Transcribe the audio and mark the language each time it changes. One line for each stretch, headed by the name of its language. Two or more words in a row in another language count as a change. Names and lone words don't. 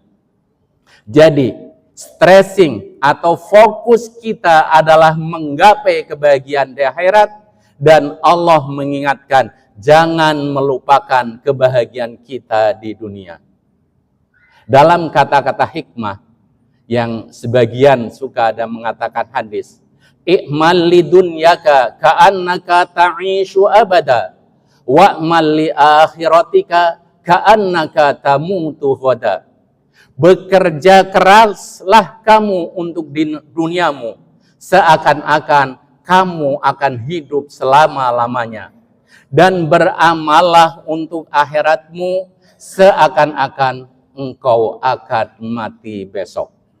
Indonesian: Jadi, stressing atau fokus kita adalah menggapai kebahagiaan di akhirat, dan Allah mengingatkan jangan melupakan kebahagiaan kita di dunia. Dalam kata-kata hikmah yang sebagian suka ada mengatakan hadis,
Arabic: اعمل لدنياك كأنك تعيش أبدا واعمل لآخرتك كأنك تموت غدا.
Indonesian: Bekerja keraslah kamu untuk duniamu seakan-akan kamu akan hidup selama-lamanya, dan beramallah untuk akhiratmu seakan-akan engkau akan mati besok.